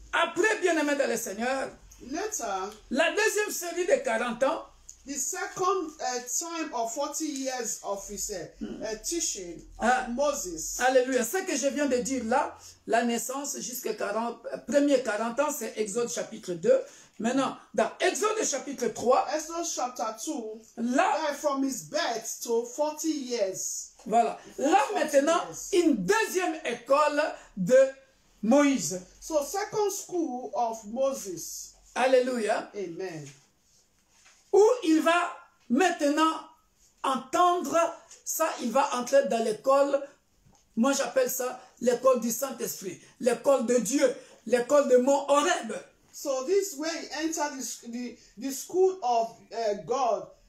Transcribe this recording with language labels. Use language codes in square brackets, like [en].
[fr] Après, bien-aimé dans le Seigneur, [en] later, [fr] la deuxième série de 40 ans, [en] the second time of 40 years of his teaching Moses. [fr] Alléluia. Ce que je viens de dire là, la naissance jusqu'à 40 ans, c'est Exode chapitre 2. Maintenant, dans Exode chapitre 3, [en] Exodus chapter 2, [fr] là, [en] from his birth to 40 years. [fr] Voilà. Là maintenant, une deuxième école de Moïse. [en] So second school of Moses. [fr] Alléluia. Amen. Où il va maintenant entendre ça, il va entrer dans l'école, moi j'appelle ça l'école du Saint-Esprit, l'école de Dieu, l'école de Mont Horeb. [en] So this way he entered the school of God.